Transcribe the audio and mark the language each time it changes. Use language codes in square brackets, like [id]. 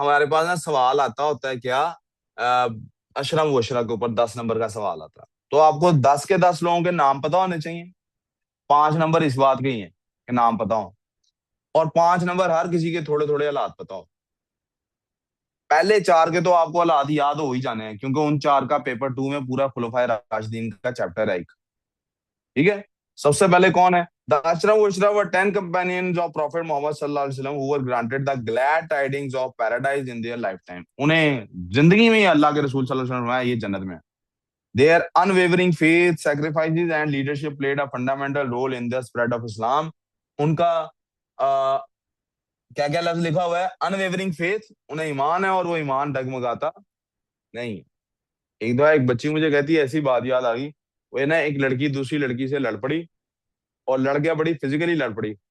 [ur] ہمارے پاس نا سوال آتا ہوتا ہے کیا اشرم وشرا کے اوپر 10 نمبر کا سوال آتا ہے تو آپ کو 10 کے 10 لوگوں کے نام پتا ہونے چاہیے. 5 نمبر اس بات کے ہی ہیں کہ نام پتا ہو، اور 5 نمبر ہر کسی کے تھوڑے تھوڑے حالات پتا ہو. پہلے 4 کے تو آپ کو حالات یاد ہو ہی جانے ہیں کیونکہ ان 4 کا پیپر 2 میں پورا خلفائے راشدین کا چیپٹر ہے ایک. ٹھیک ہے. [en] سب سے پہلے کون ہے؟ The Ashram Ushra were 10 companions of Prophet Muhammad sallallahu alaihi wasallam who were granted the glad tidings of paradise in their lifetime. [ur] انہیں زندگی میں ہی اللہ کے رسول صلی اللہ علیہ وسلم یہ جنت میں. [en] Their unwavering faith, sacrifices and leadership played a fundamental role in the spread of Islam. [ur] ان کا کیا کیا لفظ لکھا ہوا ہے؟ unwavering faith، انہیں ایمان ہے اور وہ ایمان ڈگمگاتا نہیں. ایک دفعہ ایک بچی مجھے کہتی ہے ایسی بات یاد آ گئی. وہ نا ایک لڑکی دوسری لڑکی سے لڑ پڑی اور لڑکیاں بڑی فزیکلی لڑ پڑی.